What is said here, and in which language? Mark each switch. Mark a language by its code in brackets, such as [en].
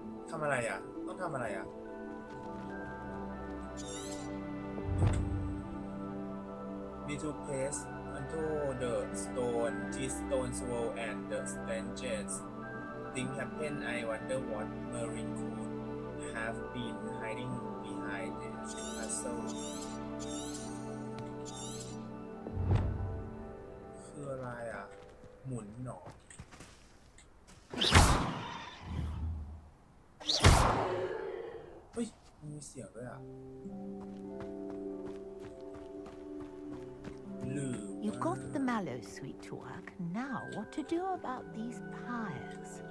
[th] ทำอะไรอ่ะ ต้องทำอะไรอ่ะ [en] Need to place onto the stone, this stone swirl and the stanches. Things happen. I wonder what Merlin could have been hiding behind the castle. [th] คืออะไรอ่ะ หมุนหนอ เฮ้ย มีเสียงด้วยอ่ะ [en] You got the mallow sweet to work. Now, what to do about these pyres?